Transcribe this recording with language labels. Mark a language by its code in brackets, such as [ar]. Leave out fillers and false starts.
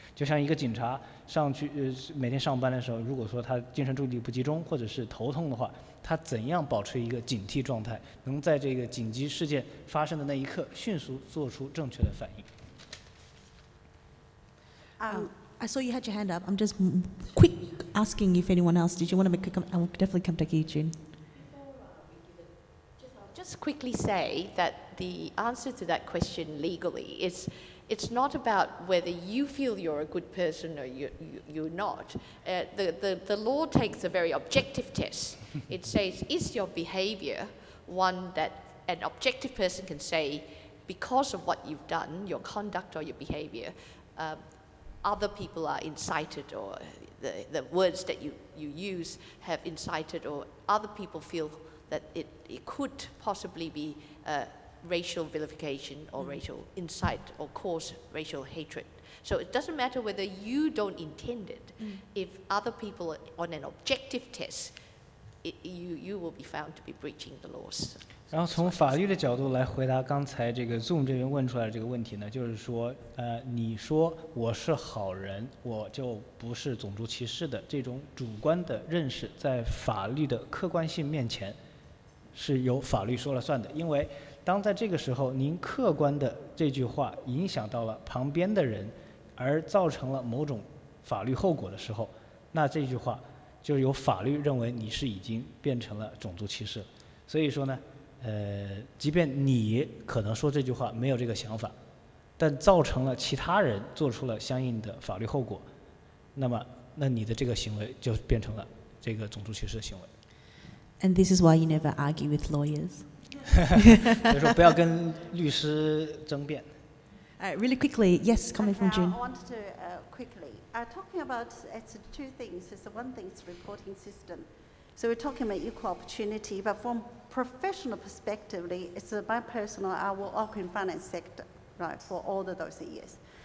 [zh] 就像一个警察上去每天上班的时候，如果说他精神注意力不集中或者是头痛的话，他怎样保持一个警惕状态，能在这个紧急事件发生的那一刻迅速做出正确的反应。 [en] I saw you had your hand up. I'm just quick asking if anyone else. Did you want to make a comment? I will definitely come to you, June. just quickly say that the answer to that question legally is it's not about whether you feel you're a good person or you're not. The law takes a very objective test. It says, is your behavior one that an objective person can say, because of what you've done, your conduct or your behavior, other people are incited, or the words that you use have incited, or other people feel that it could possibly be racial vilification or racial incite or cause racial hatred. So it doesn't matter whether you don't intend it. If other people on an objective test, you will be found to be breaching the laws. [zh] 然后从法律的角度来回答刚才这个 Zoom 这边问出来的这个问题呢，就是说，你说我是好人，我就不是种族歧视的这种主观的认识，在法律的客观性面前，是由法律说了算的。因为当在这个时候，您客观的这句话影响到了旁边的人，而造成了某种法律后果的时候，那这句话就由法律认为你是已经变成了种族歧视了。所以说呢。即便你可能说这句话没有这个想法，但造成了其他人做出了相应的法律后果，那你的这个行为就变成了这个种族歧视的行为。 [en] And this is why you never argue with lawyers. [zh] 所以说不要跟律师争辩。 [en] Really quickly, yes, coming from June. I wanted to quickly. Talking about it's two things. It's one thing is reporting system. So we're talking about equal opportunity, but from professional perspective, it's my personal, I will work in finance sector, right, for all of those years.